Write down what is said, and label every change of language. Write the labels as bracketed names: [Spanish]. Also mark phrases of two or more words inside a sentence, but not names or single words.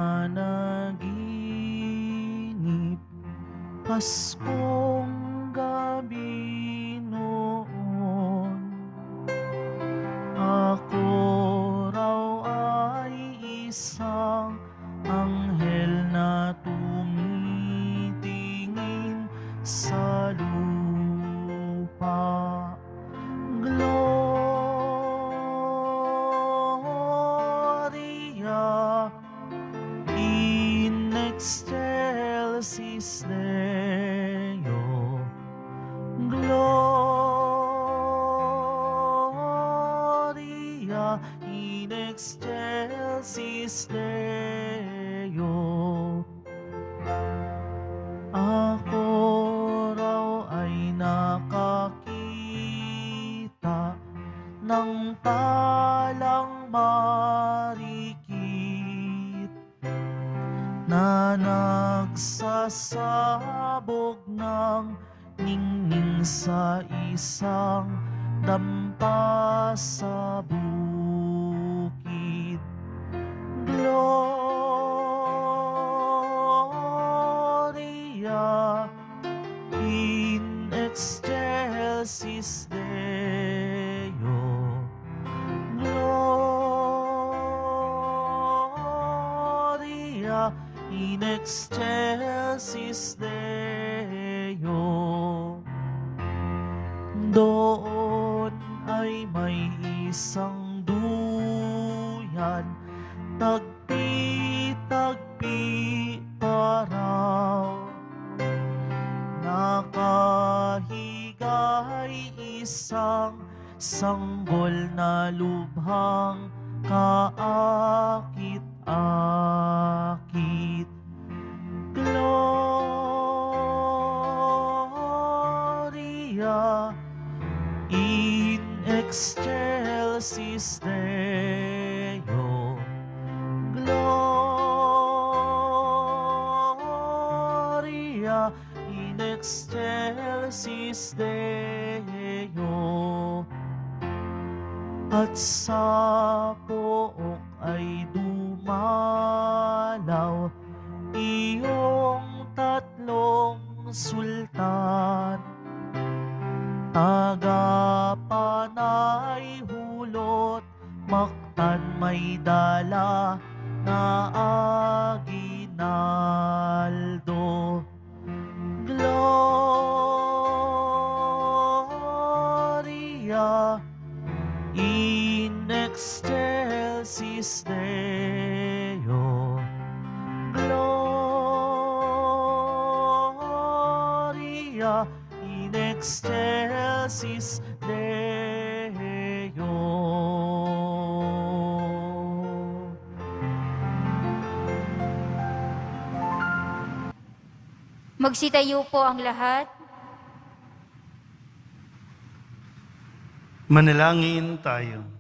[Filipino] nanaginip, Paskong gabi noon. Ako raw anghel na tumitingin sa lupa. [Latin] Gloria in excelsis Deo. Gloria in excelsis Deo. [Filipino] Ako raw ay nakakita ng talang marikit na nagsasabog ng ningning sa isang dampa sa bukid. [Latin] Gloria in excelsis Deo. Gloria in excelsis Deo. [Filipino] Doon ay may isang duyan, tagpi-tagpi pa raw. Nakahigay isang sanggol na lubhang kaakit-akit. [Latin] Gloria in excelsis Deo. Gloria in excelsis Deo. [Filipino] At sa pook ay dumalaw iyong tatlong sultan. Tagapanay hulot, maktan may dala na aginaldo. [Latin] Gloria in excelsis Deo. Gloria in excelsis Deo. [Filipino] Magsitayo po ang lahat. Manalangin tayo.